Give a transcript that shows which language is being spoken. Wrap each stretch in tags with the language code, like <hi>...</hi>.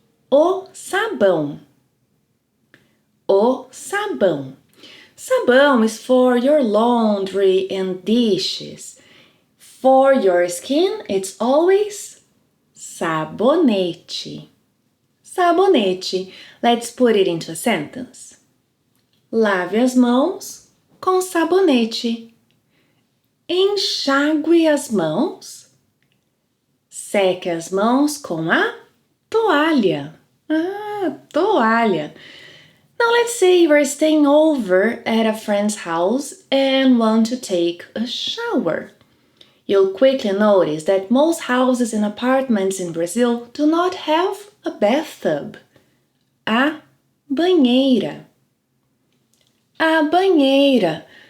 <pt>O sabão. O sabão.</pt> <en>Sabão is for your laundry and dishes. For your skin, it's always sabonete. Sabonete. Let's put it into a sentence.</en> <pt>Lave as mãos com sabonete. Enxague as mãos. Seque as mãos com a toalha. Toalha.</pt> <en>Now let's say you are staying over at a friend's house and want to take a shower. You'll quickly notice that most houses and apartments in Brazil do not have a bathtub.</en> <pt>A banheira. A banheira.</pt>